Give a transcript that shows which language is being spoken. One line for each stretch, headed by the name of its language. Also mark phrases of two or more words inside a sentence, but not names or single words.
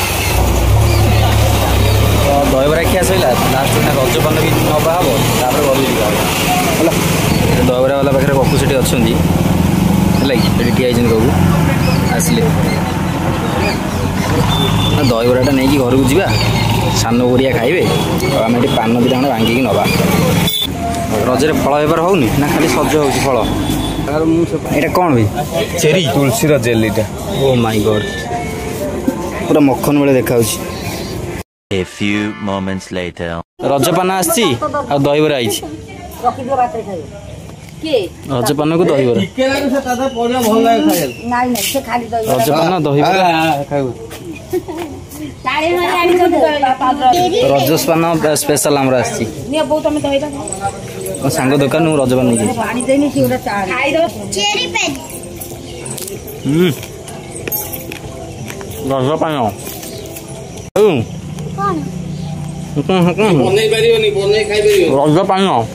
Odia: ଦହିବରା ଖିଆ ସରିଲା ଲାଷ୍ଟ ରଜ ପାନ ବି ନେବା ହେବ ତାପରେ ଘରକୁ ଯିବା ହେଲା ଦହିବରା ବାଲା ପାଖରେ କପୁ ସେଠି ଅଛନ୍ତି ହେଲା କି ସେଠି ଠିଆ ହେଇଛନ୍ତି କବୁ ଆସିଲେ ଦହିବରାଟା ନେଇକି ଘରକୁ ଯିବା ସାନ ବରିଆ ଖାଇବେ ଆଉ ଆମେ ଏଠି ପାନ ଦୁଇଟା ଖଣ୍ଡେ ଭାଙ୍ଗିକି ନେବା ରଜରେ ଫଳ ବେପାର ହେଉନି ନା ଖାଲି ସଜ ହେଉଛି ଫଳ ଏଇଟା କ'ଣ ଭାଇ ଚେରି ତୁଳସୀର ଜେଲିଟା
English: Oh my God
Odia: ପୁରା ମଖନ ଭଳିଆ ଦେଖାଯାଉଛି
English: A few moments later.
Odia: ରଜପାନ ଆସିଛି ଆଉ ଦହିବରା ଆଇଛି ରଜପାନକୁ ଦହିବରା ରଜପାନ ଦହିବରା ରଜପାନ ସ୍ପେଶାଲ ଆମର ଆସିଛି ମୋ ସାଙ୍ଗ ଦୋକାନ ମୁଁ ରଜପାନ ନେଇକି ରଜପାନ ରଜପାନ